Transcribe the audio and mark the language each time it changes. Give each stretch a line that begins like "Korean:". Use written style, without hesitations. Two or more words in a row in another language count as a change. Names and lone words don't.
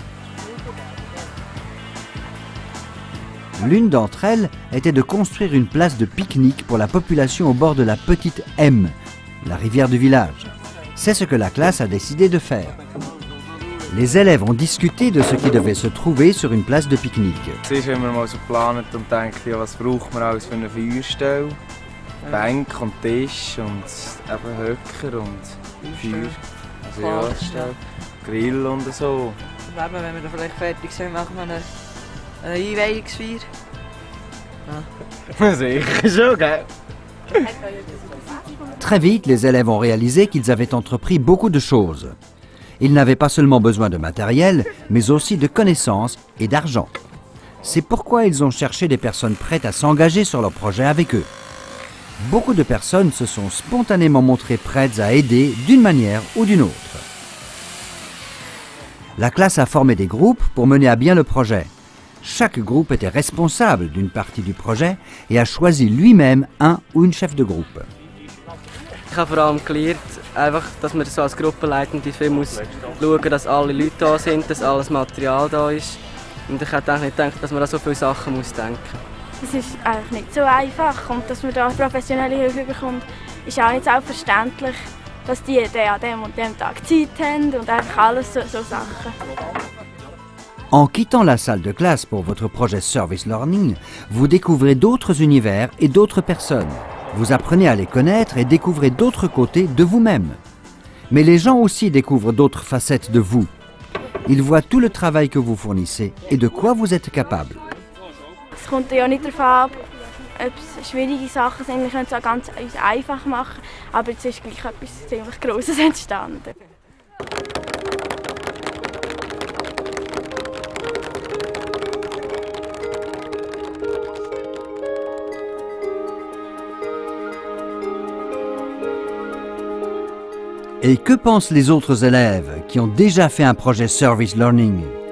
French: L'une d'entre elles était de construire une place de pique-nique pour la population au bord de la petite M, la rivière du village. C'est ce que la classe a décidé de faire. Les élèves ont discuté de ce qui devait se trouver sur une place de pique-nique.
German: Zuerst haben wir mal so geplant und gedacht, ja, was braucht man alles für eine Feuerstelle? Bank und Tisch und eben Höcker und Feuer. Also ja, Stelle, Grill und so. Wenn wir dann vielleicht fertig sind, machen wir eine Einweihungsfeier. Ja. Sicher schon, gell?
French: Très vite, les élèves ont réalisé qu'ils avaient entrepris beaucoup de choses. Ils n'avaient pas seulement besoin de matériel, mais aussi de connaissances et d'argent. C'est pourquoi ils ont cherché des personnes prêtes à s'engager sur leur projet avec eux. Beaucoup de personnes se sont spontanément montrées prêtes à aider d'une manière ou d'une autre. La classe a formé des groupes pour mener à bien le projet. Chaque groupe était responsable d'une partie du projet et a choisi lui-même un ou une chef de groupe.
German: Ich habe vor allem gelernt, einfach, dass man so als Gruppenleitende viel muss schauen, dass alle Leute da sind, dass alles Material da ist. Und ich hätte nicht gedacht, dass man an so viele Sachen muss denken muss. Es ist eigentlich nicht so einfach und dass man da professionelle Hilfe bekommt, ist auch nicht selbstverständlich, dass die an dem und dem Tag Zeit haben und einfach alles so Sachen.
French: En quittant la salle de classe pour votre projet Service Learning, vous découvrez d'autres univers et d'autres personnes. Vous apprenez à les connaître et découvrez d'autres côtés de vous-même. Mais les gens aussi découvrent d'autres facettes de vous. Ils voient tout le travail que vous fournissez et de quoi vous êtes capable.
German: Es kommt ja nicht darauf an, ob es schwierige Sachen sind. Wir können es auch ganz einfach machen, aber es ist gleich etwas ziemlich Grosses entstanden.
French: Et que pensent les autres élèves qui ont déjà fait un projet Service Learning?